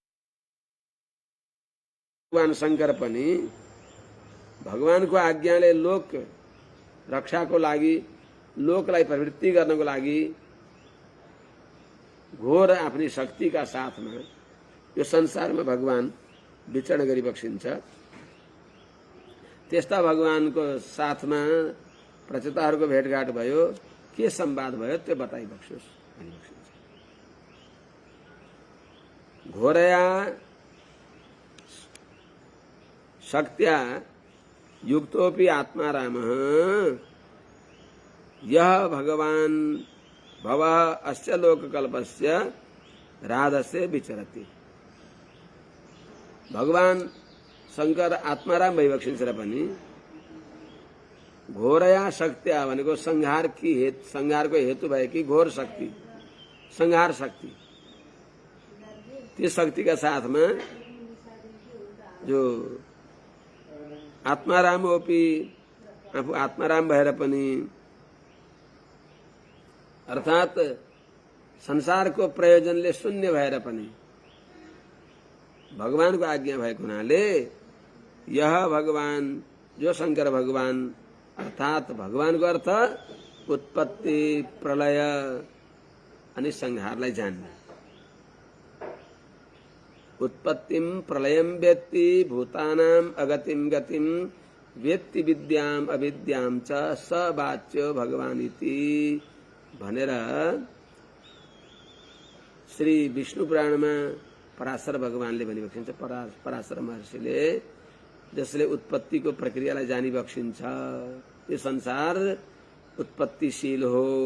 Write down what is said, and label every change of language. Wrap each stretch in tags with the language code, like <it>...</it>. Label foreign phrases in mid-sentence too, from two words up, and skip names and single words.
<ne>भगवान शंकर पनि भगवानको आज्ञाले लोक रक्षाको लागि, लोकलाई प्रवृत्ति गर्नको लागि घोर आफ्नी शक्तिका साथमा यो संसारमा भगवान विचरण गरी बक्सिन्छ। त्यस्ता भगवानको साथमा प्रचेताहरूको भेटघाट भयो। के संवाद भयो त्यो बताइबक्सोस् भनी बक्सिन्छ।</ne> <sa>घोरया शक्त्या युक्तोपि आत्मारामः यह भगवान भवः अस्य लोककल्पस्य राधसे विचरति।</sa> <ne>भगवान शंकर आत्माराम भइबक्सिन्छ र पनि</ne> <sa>घोरया शक्त्या</sa> <ne>भनेको संहारको हेतु भएकी घोर शक्ति, संहार शक्ति, त्यो शक्तिका साथमा जो आत्माराम होपी आफू आत्माराम भएर पनि अर्थात संसारको प्रयोजनले शून्य भएर पनि भगवानको आज्ञा भएको हुनाले यह भगवान जो शंकर भगवान अर्थात भगवानको अर्थ उत्पत्ति प्रलय अनि संहारलाई जान्ने।</ne> <sa>उत्पत्तिम प्रलयम वेत्ति भूतानाम अगतिम गतिम वेत्ति विद्याम अविद्याम च स वाच्यो भगवान इति</sa> <ne>भनेर श्री विष्णु पुराणमा पराशर भगवानले भनी बक्सिन्छ। पराशर महर्षिले जसले उत्पत्तिको प्रक्रियालाई जानी बक्सिन्छ, यो संसार उत्पत्तिशील हो।</ne>